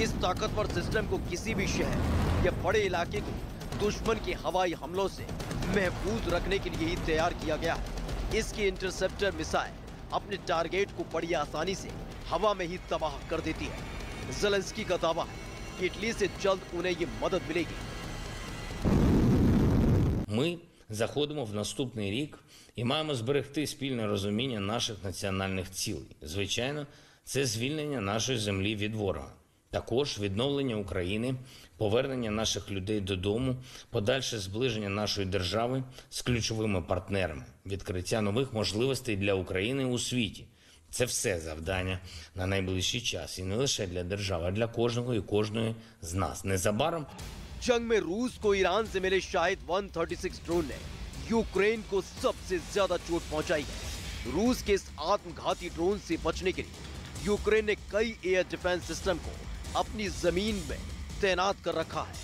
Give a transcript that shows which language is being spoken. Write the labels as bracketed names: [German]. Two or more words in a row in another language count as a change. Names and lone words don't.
[Hindi] इस ताकतवर सिस्टम को किसी भी शहर या बड़े इलाके को दुश्मन के हवाई हमलों से महफूज रखने के लिए ही तैयार किया गया है। इसकी [English] interceptor missile [Hindi] अपने टारगेट को बड़ी आसानी से हवा में ही तबाह कर देती है। जेलेंस्की का दावा है कि इटली से जल्द उन्हें ये मदद मिलेगी। [Ukrainian] Ми заходимо в наступний рік і маємо зберегти спільне розуміння наших національних цілей. Звичайно, це звільнення нашої землі від ворога. Також відновлення України, повернення наших людей додому, подальше зближення нашої держави з ключовими партнерами, відкриття нових можливостей для України у світі. Це все завдання на найближчий час. І не лише для держави, а для кожного і кожної з нас. Незабаром [Hindi] जंग में रूस को ईरान से मिले शाहिद 136 ड्रोन ने यूक्रेन को सबसे ज्यादा चोट पहुंचाई है। रूस के इस आत्मघाती ड्रोन से बचने के लिए यूक्रेन ने कई [English] air defense system [Hindi] को अपनी जमीन में तैनात कर रखा है।